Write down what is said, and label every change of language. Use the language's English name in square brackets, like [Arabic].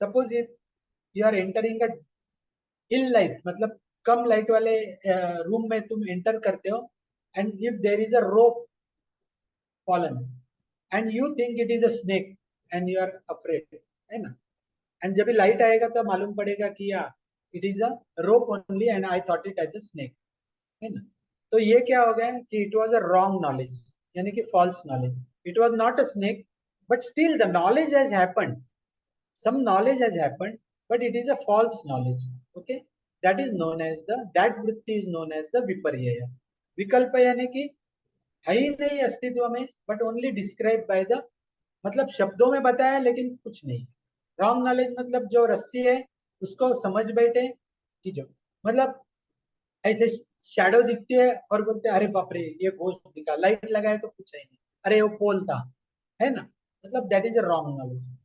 [English] suppose if you are entering a ill light, [Hindi] मतलब कम light वाले room में तुम एंटर करते हो, [English] and if there is a rope fallen and you think it is a snake and you are afraid, है ना, and [Hindi] जब light आएगा तो मालूम पड़ेगा कि [English] या it is a rope only and I thought it as a snake, है ना। [Hindi] तो ये क्या हो गया कि [English] it was a wrong knowledge, [Hindi] यानी कि false knowledge. [English] It was not a snake, but still the knowledge has happened, some knowledge has happened, but it is a false knowledge. Okay, that is known as the, that vritti is known as the viparyaya. [Hindi] विकल्प यानी कि है ही नहीं अस्तित्व में, but only describe by the, मतलब शब्दों में बताया लेकिन कुछ नहीं। रॉन्ग नॉलेज मतलब जो रस्सी है उसको समझ बैठे कि जो, मतलब ऐसे शैडो दिखती है और बोलते हैं अरे बाप रे ये घोस्ट दिखा, लाइट लगाए तो कुछ है नहीं, अरे वो पोल था, है ना, मतलब [English] That is a wrong knowledge.